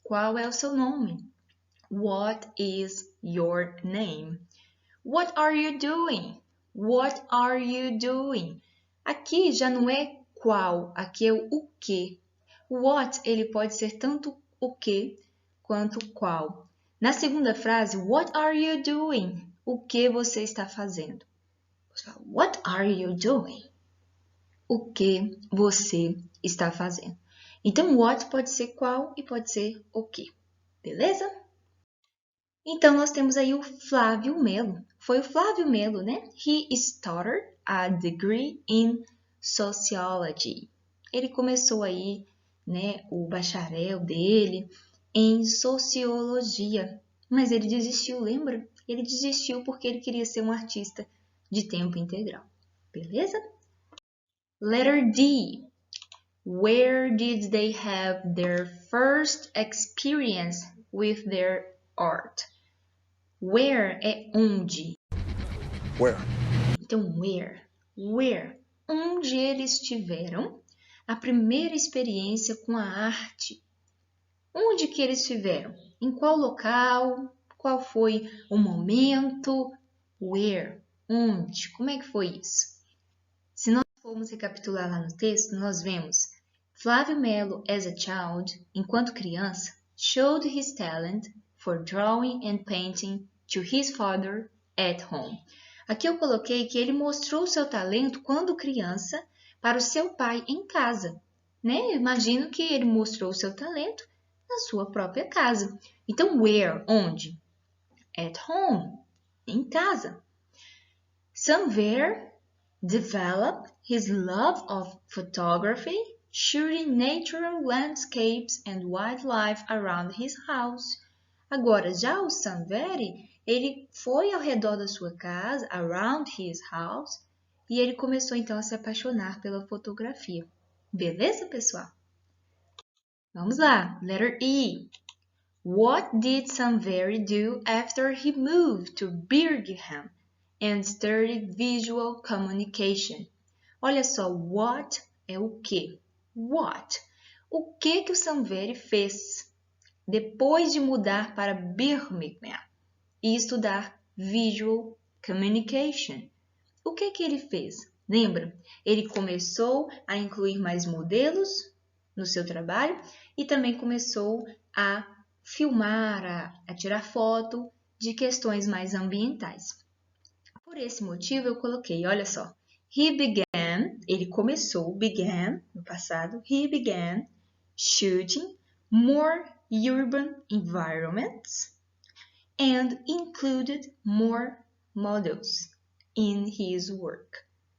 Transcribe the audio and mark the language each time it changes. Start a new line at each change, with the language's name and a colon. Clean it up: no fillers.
Portuguese: Qual é o seu nome?
English: What is your name? What are you doing? What are you doing?
Portuguese: Aqui já não é qual, aqui é o que. What, ele pode ser tanto o que quanto qual. Na segunda frase,
English: what are you doing?
Portuguese: O que você está fazendo?
English: What are you doing?
Portuguese: O que você está fazendo? Então, what pode ser qual e pode ser o que. Beleza? Então, nós temos aí o Flávio Melo. Foi o Flávio Melo, né?
English: He started a degree in sociology.
Portuguese: Ele começou aí, né, o bacharel dele em sociologia. Mas ele desistiu, lembra? Ele desistiu porque ele queria ser um artista de tempo integral. Beleza?
English: Letter D. Where did they have their first experience with their art?
Portuguese: Where é onde.
English: Where?
Portuguese: Então, where. Onde eles tiveram a primeira experiência com a arte. Onde que eles tiveram? Em qual local? Qual foi o momento? Where? Onde? Como é que foi isso? Se nós formos recapitular lá no texto, nós vemos Flávio Melo,
English: as a child,
Portuguese: enquanto criança,
English: showed his talent for drawing and painting to his father at home.
Portuguese: Aqui eu coloquei que ele mostrou seu talento quando criança para o seu pai em casa, né? Eu imagino que ele mostrou seu talento na sua própria casa. Então, where? Onde?
English: At home.
Portuguese: Em casa.
English: Sanver developed his love of photography, shooting natural landscapes and wildlife around his house.
Portuguese: Agora, já o Sanveri, ele foi ao redor da sua casa,
English: around his house,
Portuguese: e ele começou então a se apaixonar pela fotografia. Beleza, pessoal? Vamos lá,
English: letter E. What did Sanveri do after he moved to Birmingham and studied visual communication?
Portuguese: Olha só, what é o quê? What? O que o Sanveri fez depois de mudar para Birmingham e estudar visual communication? O que ele fez? Lembra? Ele começou a incluir mais modelos no seu trabalho e também começou a filmar, a tirar foto de questões mais ambientais. Por esse motivo eu coloquei, olha só, ele começou, began, no passado,
English: he began shooting more urban environments and included more models in his work.